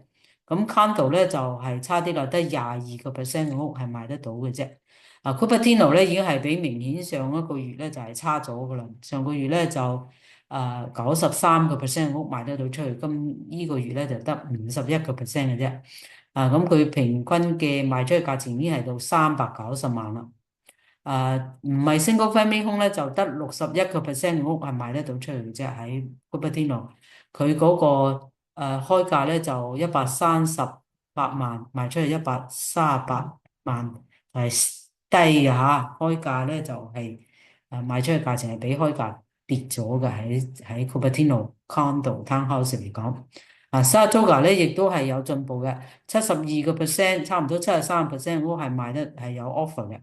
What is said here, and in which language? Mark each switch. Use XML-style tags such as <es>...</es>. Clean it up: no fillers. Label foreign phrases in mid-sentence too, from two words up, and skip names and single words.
<yue>咁 condo 咧就係差啲啦，得22%嘅屋係賣得到嘅啫。Cupertino 咧已經係比明顯上一個月咧就係差咗噶啦。上個月咧就93%嘅屋賣得到出去，今呢個月咧就得51%嘅啫。咁佢平均嘅賣出去價錢已經係到390萬啦。唔係</yue> <en>single family home</en> <yue>咧，就得61%嘅屋係賣得到出去嘅啫。喺 Cupertino，佢嗰個開價咧就138萬，賣出去138萬，係低嘅嚇。開價咧就係賣出去價錢係比開價跌咗嘅，喺 Cupertino</yue> <en>condo townhouse</en> <yue>嚟講。Saratoga 咧亦都係有進步嘅，72%，差唔多73%屋係賣得係有 offer 嘅。</yue>